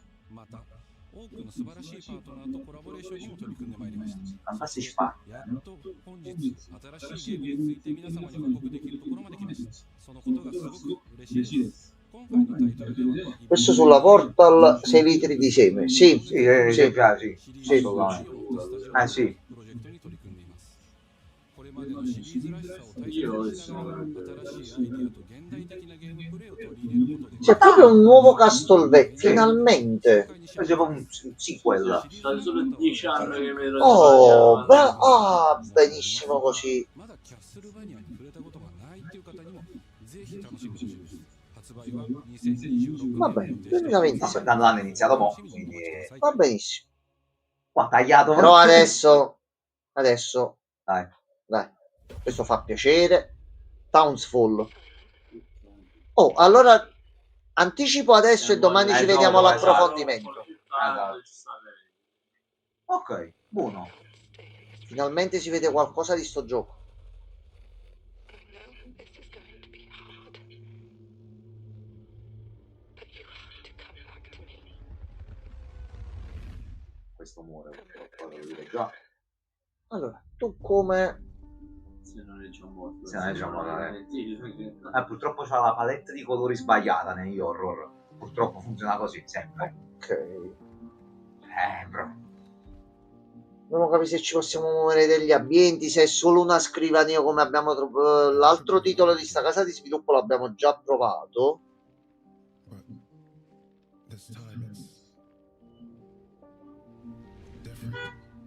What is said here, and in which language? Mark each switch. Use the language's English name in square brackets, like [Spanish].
[Japanese] また多くの素晴らしいパートナーとコラボレーションにも取り組んでまいりました。 [Italian] Fantastici fan. [Japanese] やっと本日新しいゲームについて皆様に報告できるところまで来ました。そのことがすごく嬉しいです。今回のタイトルでは [Italian] Questo sulla Portal 6 litri di seme. Sì, Sì, sì. piace. Sì. Sì. [Japanese] プロジェクトに取り組んでいます。これまでのシリーズらしさを大切にしながら新しいアイデアと現代的なゲームプレイを取り入れることで [Italian] C'è proprio un nuovo Castlevania, finalmente. C'è proprio un sequel. Sono solo 10 anni che mi Oh, benissimo così. [Japanese] まだキャッスルバニアに触れたことがないっていう方にもぜひ楽しんでほしいです。発売は2026 [Italian] Va bene, 2026. L'hanno iniziato mo', quindi... Va benissimo. Qua tagliato. Però adesso, Dai. dai, questo fa piacere. Townsfall. Oh, allora anticipo adesso e domani ci vediamo no, l'approfondimento. Ok, buono. Finalmente si vede qualcosa di sto gioco. Questo muore, purtroppo, devo dire già. Allora, tu come... Se non è già morto. Se non è già morto, purtroppo c'ha la palette di colori sbagliata negli horror. Purtroppo funziona così, sempre. Ok. Bro. Dobbiamo capire se ci possiamo muovere degli ambienti, se è solo una scrivania come abbiamo trovato. L'altro titolo di sta casa di sviluppo l'abbiamo già provato. [English] But this time it's different.